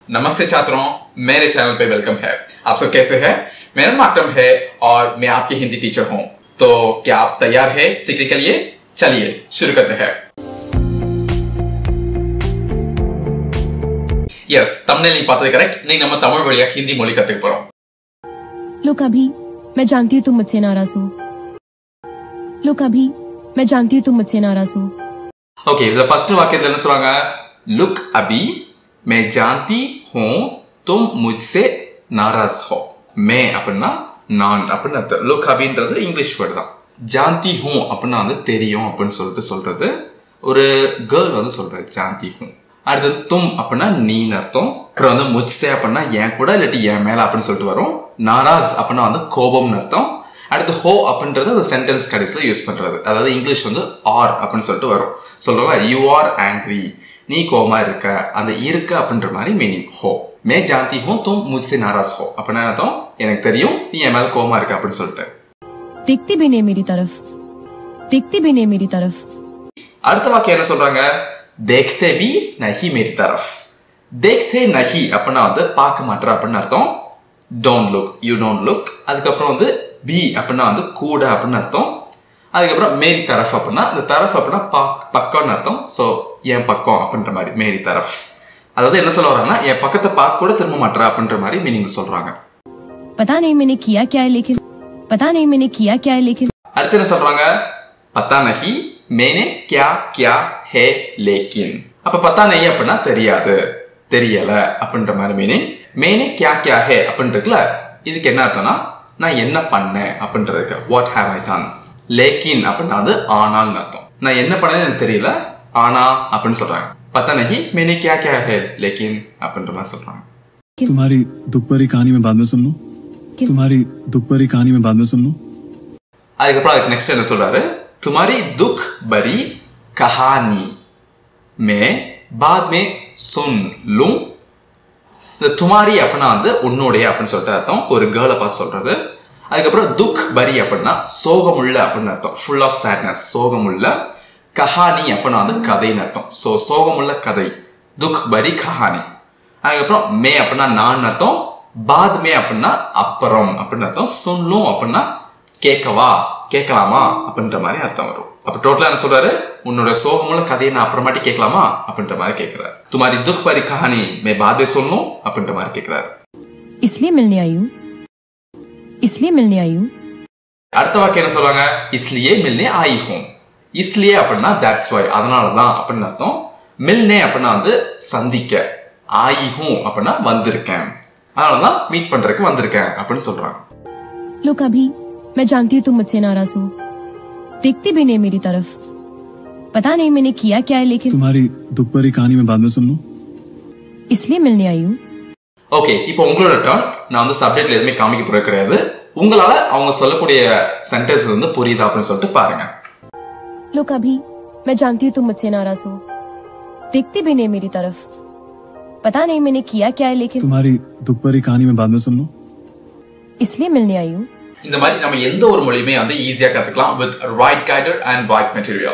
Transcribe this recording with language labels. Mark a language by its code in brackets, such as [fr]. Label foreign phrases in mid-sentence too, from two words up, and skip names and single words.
[hi] नमस्ते छात्रों, मेरे चैनल पे वेलकम है। आप सब कैसे हैं? मेरा नाम अकरम है और मैं आपकी हिंदी टीचर हूं। तो क्या आप तैयार हैं सीखने के लिए? चलिए शुरू करते हैं। यस, thumbnail नहीं पाते करेक्ट? नहीं, [ta] நம்ம தமிழ் வழியா ஹிந்தி மொழி கத்துக்க போறோம்। [hi] लोग अभी मैं जानती हूँ तुम मुझसे नाराज हो। लोग अभी मैं जानती हूँ तुम मुझसे नाराज हो। ओके, [ta] இந்த ஃபர்ஸ்ட் வாக்கியத்துல என்ன சொல்றாங்க? [hi] Look अभी मैं जानती हूँ तुम मुझसे नाराज हो। [ta] मैं அப்படின்னா நான் அப்படின்னு அர்த்தம். Look அப்படின்றது [en] English word [ta] தான். [hi] जानती हूँ [ta] அப்படின்னா வந்து தெரியும் அப்படின்னு சொல்றது ஒரு கேர்ள் வந்து சொல்றது [hi] जानती हूँ. [ta] அடுத்தது தும் அப்படின்னா நீன்னு அர்த்தம். அப்புறம் வந்து முச்சே அப்படின்னா என் கூட இல்லாட்டி என் மேல அப்படின்னு சொல்லிட்டு வரும். நாராஸ் அப்படின்னா வந்து கோபம்னு அர்த்தம். அடுத்து ஹோ அப்படின்றது அந்த சென்டென்ஸ் கடைசியில் யூஸ் பண்றது. அதாவது இங்கிலீஷ் வந்து ஆர் அப்படின்னு சொல்லிட்டு வரும். சொல்றாங்க [en] you are angry, [ta] நீ கோபமா இருக்க, அந்த இருக்க அப்படின்ற மாதிரி மீனிங் ஹோ. [hi] मैं जानती हूँ तुम मुझसे नाराज हो [ta] அப்படின்னா அர்த்தம் எனக்கு தெரியும் நீ என் மேல கோபமா இருக்க அப்படின்னு சொல்லிட்டு. [hi] देखती भी नहीं मेरी तरफ, देखती भी नहीं मेरी तरफ. [ta] அடுத்த வாக்கியம் என்ன சொல்றாங்க? [hi] देखते भी नहीं मेरी तरफ. देखते नहीं [ta] அப்படின்னா வந்து பார்க்க மாட்டற அப்படின்னு அர்த்தம். [en] don't look, you don't look. [ta] அதுக்கப்புறம் வந்து be அப்படின்னா வந்து கூட அப்படின்னு அர்த்தம். அதுக்கப்புறம் [hi] मेरी तरफ़ [ta] அப்படின்னா இந்த தரஃப் அப்படின்னா பக்கம்னு அர்த்தம். ஸோ என் பக்கம் அப்படின்ற மாதிரி [hi] मेरी तरफ़. [ta] அதாவது என்ன சொல்ல வராங்கன்னா என் பக்கத்தை பார்க்க கூட திரும்ப மாட்டற அப்படின்ற மாதிரி மீனிங் சொல்றாங்க. [hi] पता नहीं मैंने किया क्या है लेकिन, पता नहीं मैंने किया क्या है लेकिन. [ta] அடுத்து என்ன சொல்றாங்க? [hi] पता नहीं मैंने क्या किया है लेकिन. [ta] அப்ப [hi] पता नहीं [ta] அப்படின்னா தெரியாது, தெரியல அப்படின்ற மாதிரி மீனிங். [hi] मैंने क्या किया है [ta] அப்படின்றதுல இதுக்கு என்ன அர்த்தம்னா நான் என்ன பண்ணேன் அப்படின்றதுக்கு [en] what have I done. [ta] लेकिन அப்படின்னா அது ஆனால்னு அர்த்தம். நான் என்ன பண்ணேன்னு எனக்கு தெரியல ஆனா அப்படின்னு சொல்றாங்க. [hi] पता नहीं मैंने क्या किया है लेकिन [ta] அப்படின்ற மாதிரி சொல்றாங்க. [hi] तुम्हारी दुख भरी कहानी में बाद में सुन लूं, तुम्हारी दुख भरी कहानी में बाद में सुन लूं. [ta] அதுக்கப்புறம் அதுக்கு நெக்ஸ்ட் என்ன சொல்றாரு? [hi] तुम्हारी दुख भरी कहानी में बाद में सुन लूं. [ta] இந்த துமாரி அப்படின்னா வந்து உன்னுடைய அப்படின்னு சொல்லிட்டு அர்த்தம். ஒரு கேர்ளை பார்த்து சொல்றது. அதுக்கப்புறம் [hi] दुख भरी [ta] அப்படின்னா சோகமுள்ள அப்படின்னு அர்த்தம். [en] full of sadness, [ta] சோகமுள்ள. கஹானி அப்படின்னா வந்து கதைன்னு அர்த்தம். ஸோ சோகமுள்ள கதை, [hi] दुख भरी कहानी. [ta] அதுக்கப்புறம் மே அப்படின்னா நான் அர்த்தம். [hi] बाद में [ta] அப்படின்னா அப்புறம் அப்படின்னு அர்த்தம். சுன்லும் அப்படின்னா கேட்கவா, கேட்கலாமா அப்படின்ற மாதிரி அர்த்தம் வரும். அப்ப டோட்டலா என்ன சொல்றாரு? உன்னோட சோகமுள்ள கதையை நான் அப்புறமாட்டி கேட்கலாமா அப்படின்ற மாதிரி கேட்கிறாரு. [hi] तुम्हारी दुख भरी कहानी मैं बाद में सुन लूं [ta] அப்படின்ற மாதிரி கேட்கிறாரு. [hi] इसलिए मिलने आई हूँ, इसलिए मिलने आई हूँ. [ta] அடுத்த வாக்கியம் என்ன சொல்றாங்க? [hi] इसलिए मिलने आई हूं. [ta] इसलिए அப்படின்னா [en] that's why, [ta] அதனால தான் அப்படின்னு அர்த்தம். मिलने அப்படின்னா வந்து சந்திக்க, [hi] आई हूं [ta] அப்படின்னா வந்திருக்கேன், அதனால தான் மீட் பண்றதுக்கு வந்திருக்கேன் அப்படின்னு சொல்றாங்க. [hi] लोग अभी मैं जानती हूँ तुम मुझसे नाराज हो, देखती भी नहीं मेरी तरफ. पता नहीं मैंने किया क्या है लेकिन, तुम्हारी दुख भरी कहानी में बाद में सुन लूं. इसलिए मिलने आई हूँ. [ta] ஓகே, இப்போ உங்களோட டர்ன். நான் வந்து சப்ஜெக்ட்ல எதுவுமே காமிக்க போறது கிடையாது. உங்களால அவங்க சொல்லக்கூடிய சென்டென்ஸ் வந்து புரியுதா அப்படின்னு சொல்லிட்டு பாருங்க. [hi] लोग अभी मैं जानती हूँ तुम मुझसे नाराज हो, देखती भी नहीं मेरी तरफ. पता नहीं मैंने किया क्या है लेकिन, तुम्हारी दुख भरी कहानी में बाद में सुन लूं. इसलिए मिलने आई हूँ. [ta] இந்த மாதிரி நம்ம எந்த ஒரு மொழியுமே வந்து ஈஸியா கத்துக்கலாம் [en] with right guided and right material.